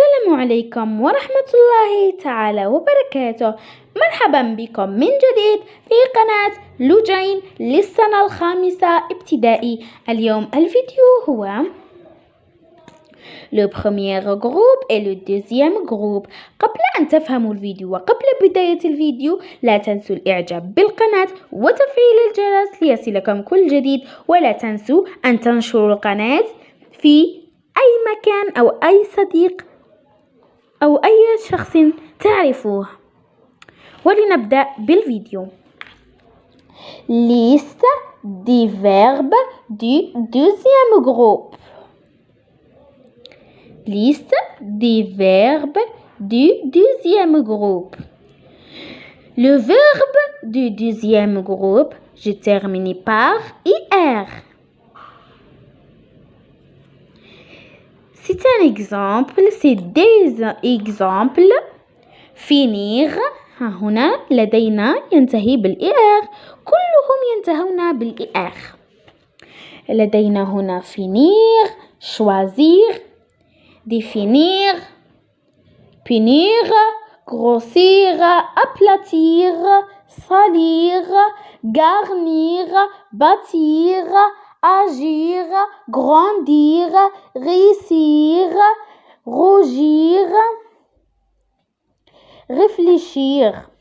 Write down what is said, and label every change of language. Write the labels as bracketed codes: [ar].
[ar] عليكم ورحمة الله تعالى وبركاته. مرحبا بكم من جديد في قناة لوجين للسنة الخامسة ابتدائي. اليوم الفيديو هو [fr] le premier groupe et le deuxième groupe. [ar] قبل أن تفهموا الفيديو وقبل بداية الفيديو لا تنسوا الإعجاب بالقناة وتفعيل الجرس ليصلكم كل جديد، ولا تنسوا أن تنشروا القناة في أي مكان أو أي صديق أو أي شخص تعرفوه. ولنبدأ بالفيديو. [fr] Liste des verbes du deuxième groupe. Liste des verbes du deuxième groupe. Le verbe du deuxième groupe, je termine par IR. C'est un exemple, c'est des exemples. [ar] finir هنا لدينا ينتهي بالإر، كلهم ينتهون بالإر. لدينا هنا [fr] finir, choisir, définir, punir, grossir, aplatir, salir, garnir, bâtir, agir, grandir, réussir, rougir, réfléchir.